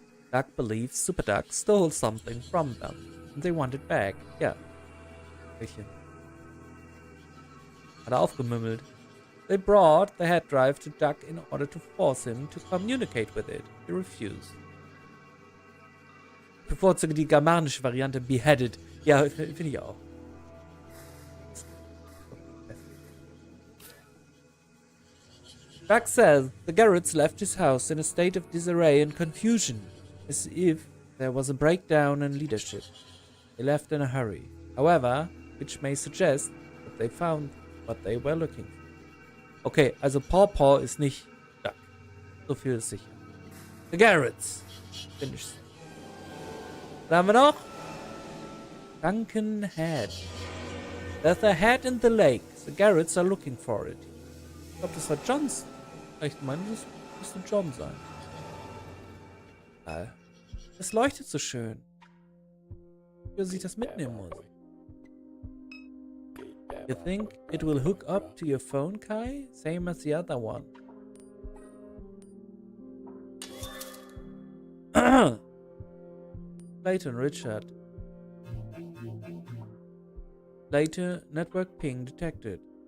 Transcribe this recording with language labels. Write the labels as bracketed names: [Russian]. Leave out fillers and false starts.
[English] Duck believes Super Duck stole something from them, and they want it back. [German] Ja. Welche? Hat aufgemümmelt. [English] They brought the hard drive to Duck in order to force him to communicate with it. He refused. [German] Ich bevorzuge die germanische Variante beheaded. Ja, finde ich auch. [English] Duck says the Garretts left his house in a state of disarray and confusion, as if there was a breakdown in leadership. They left in a hurry, however, which may suggest that they found what they were looking for. [German] Okay, also Paw ist nicht Duck. So viel ist sicher. The Garretts. [English] Finished. [German] Was haben wir noch? [English] Sunken Head. There's a head in the lake. The Garretts are looking for it. [German] Ich glaube, das war Johns. Ich meine, das müsste John sein. Es leuchtet so schön. Dass ich das mitnehmen muss. [English] You think it will hook up to your phone, Kai? Same as the other one. Clayton, Richard. Later, network ping detected.